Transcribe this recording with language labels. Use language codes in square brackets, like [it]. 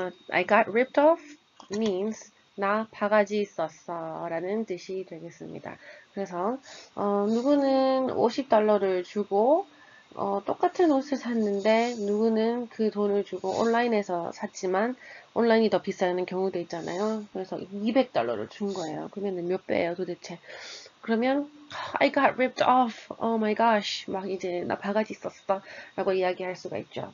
[en] I got ripped off means [ko] 나 바가지 있었어 라는 뜻이 되겠습니다. 그래서 누구는 50달러를 주고 똑같은 옷을 샀는데 누구는 그 돈을 주고 온라인에서 샀지만 온라인이 더 비싸는 경우도 있잖아요. 그래서 200달러를 준 거예요. 그러면 몇 배예요 도대체? [en] 그러면 I got ripped off. Oh my gosh. [ko] 막 이제 나 바가지 있었어. 라고 이야기할 수가 있죠.